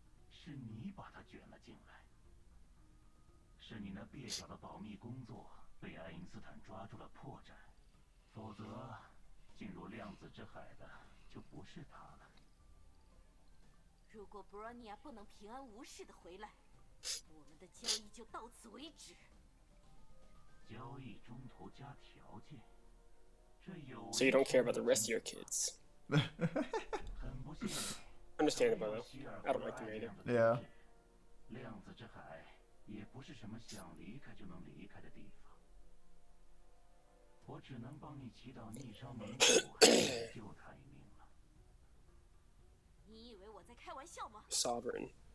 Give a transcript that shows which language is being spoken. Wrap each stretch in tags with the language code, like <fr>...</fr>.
<zh>是你把她卷了进来，是你那蹩脚的保密工作被爱因斯坦抓住了破绽，否则进入量子之海的就不是他了。如果布罗尼亚不能平安无事的回来，我们的交易就到此为止。交易中途加条件，这有</zh> <en>So you don't care about the rest of your kids.</en> <zh>很不幸。</zh> <en>Understandable though. I don't like the rating. Yeah.</en> <zh>量子之海也不是什么想离开就能离开的地方。我只能帮你祈祷逆商冥府救他一命了。你以为我在开玩笑吗？</zh> <en>Sovereign.</en>